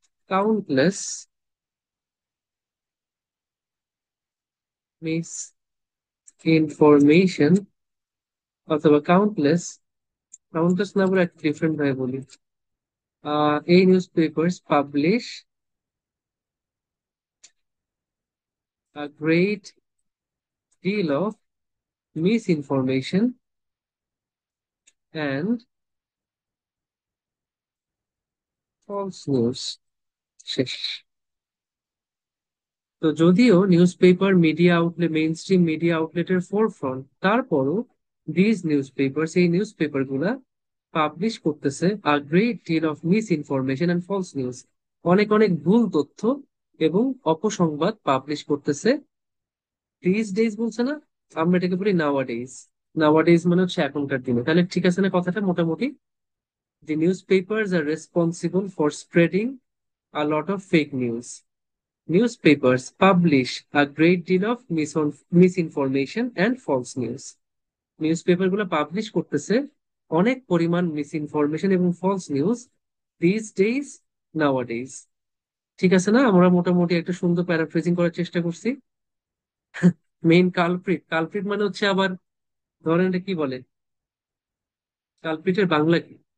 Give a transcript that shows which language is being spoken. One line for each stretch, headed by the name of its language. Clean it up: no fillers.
English: countless misinformation,
Bangla: অথবা countless, countless না বলে একটা ডিফারেন্ট ভাবে বলি।
English: এই news papers publish a great deal of misinformation and false news।
Bangla: শেষ। তো যদিও news paper media outlet, main stream media আউটলেটের four front, তারপরও দিজ নিউজ পেপার, এই নিউজ পেপার গুলা পাবলিশ করতেছে a great deal of miss information and false news, অনেক অনেক ভুল তথ্য এবং অপসংবাদ পাবলিশ করতেছে। দিস ডেজ বলছে না, আমরা এটাকে বলি নাওয়া ডেজ। নাওয়া ডেজ মানে হচ্ছে এখনকার দিনে। তাহলে ঠিক আছে না কথাটা মোটামুটি?
English: The newspapers are responsible for spreading a lot of fake news. Newspapers publish a great deal of misinformation and false news.
Bangla: News গুলো পাবলিশ করতেছে অনেক পরিমাণ মিসইনফরমেশন এবং ফলস নিউজ দিস ডেইজ নাওয়াডেইজ। ঠিক আছে না? আমরা মোটামুটি একটা সুন্দর প্যারাফ্রেজিং করার চেষ্টা করছি। মেইন কালপ্রিট, কালপ্রিট মানে হচ্ছে আবার ধরেন এটা কি বলে, কালপ্রিটের বাংলা কি?